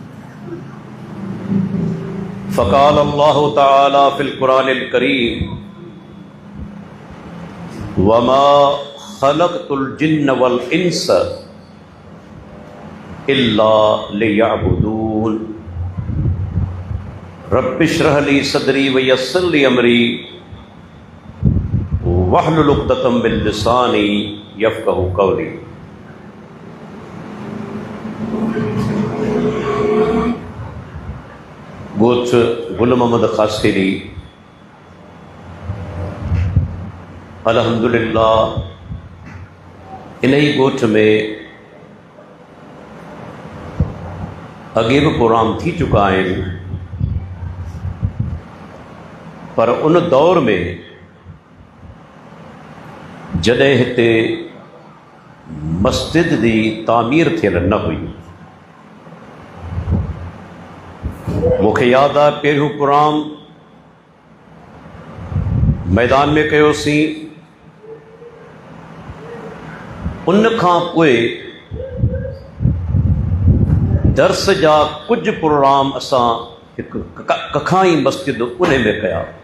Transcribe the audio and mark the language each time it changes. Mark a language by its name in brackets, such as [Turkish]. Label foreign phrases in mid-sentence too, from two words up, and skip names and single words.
[Arabic] فقال الله تعالى في القرآن الكريم وما خلقت الجن والإنس إلا ليعبدون رب اشرح لي صدري ويسر لي أمري واحلل عقدة من لساني يفقهوا قولي. [Sindhi] गोच गुल मोहम्मद खासिरी अल्हम्दुलिल्लाह इन्हीं गोठ में अगे भी प्रोग्राम थी चुका है, पर उन दौर में जॾहिं हिते मस्जिद की तामीर थियल न हुई। [Urdu] مجھے یاد ہے [Sindhi] पहिरियों प्रोग्राम मैदान में कयोसीं, उन खां पोइ दर्स जा कुछ प्रोग्राम असां हिकु कखाई मस्जिद उन में कया।